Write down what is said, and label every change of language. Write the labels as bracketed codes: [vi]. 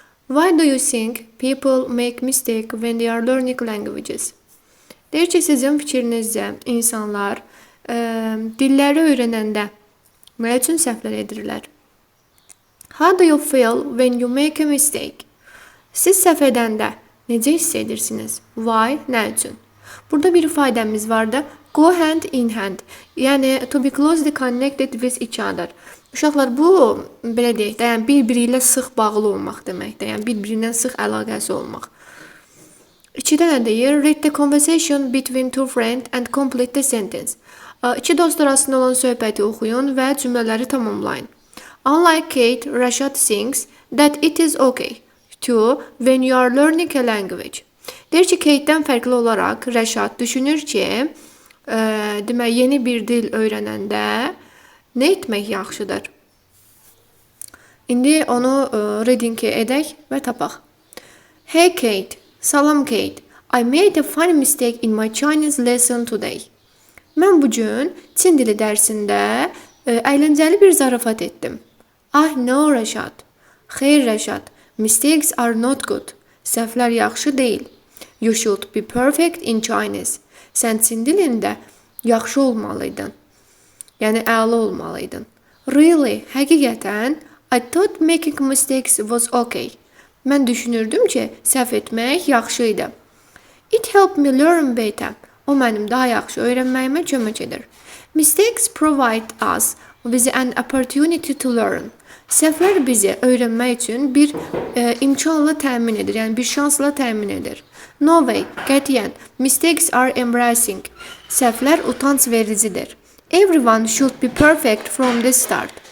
[en] Why do you think people make mistake when they are learning languages? [az] Deyir ki, sizin fikrinizcə insanlar dilləri öyrənəndə nə üçün səhvlər edirlər? [en] How do you feel when you make a mistake? [az] Siz səhv edəndə necə hiss edirsiniz? [en] Why? [az] Nə üçün? Burada bir ifadəmiz vardı. [en] Go hand in hand. [az] Yəni [en] to be closely connected with each other. [az] Uşaqlar bu belə deyək də, yəni bir-biri ilə sıx bağlı olmaq deməkdir. Yəni bir-birindən sıx əlaqəsi olmaq. İkidə nə deyir? [en] Read the conversation between two friends and complete the sentence. [az] İki dost arasında olan söhbəti oxuyun və cümlələri tamamlayın. [en] Unlike Kate, Rashad thinks that it is okay to when you are learning a language. [az] Deyir ki, Kate-dən fərqli olaraq Rashad düşünür ki, demək yeni bir dil öyrənəndə nə etmək yaxşıdır? İndi onu reading edək və tapaq. [en] Hey Kate, [az] salam [en] Kate. I made a funny mistake in my Chinese lesson today. [az] Mən bugün Çin dili dərsində əyləncəli bir zarafat etdim. [en] Ah no Rashad. [az] Xeyr [en] Rashad. Mistakes are not good. [az] Səhvlər yaxşı deyil. [en] You should be perfect in Chinese. [az] Sən Çin dilində yaxşı olmalıydın. Yəni əla olmalıydın. [en] Really, [az] həqiqətən, [en] I thought making mistakes was okay. [az] Mən düşünürdüm ki, səhv etmək yaxşı idi. [en] It helped me learn better. [az] O mənim daha yaxşı öyrənməyimə kömək edir. [en] Mistakes provide us with an opportunity to learn. [az] Səhvlər bizi öyrənmək üçün bir imkanla təmin edir, yəni bir şansla təmin edir. [en] No way, [az] qətiyyən, [en] mistakes are embarrassing. [az] Səhvlər utanc vericidir. [en] Everyone should be perfect from the start.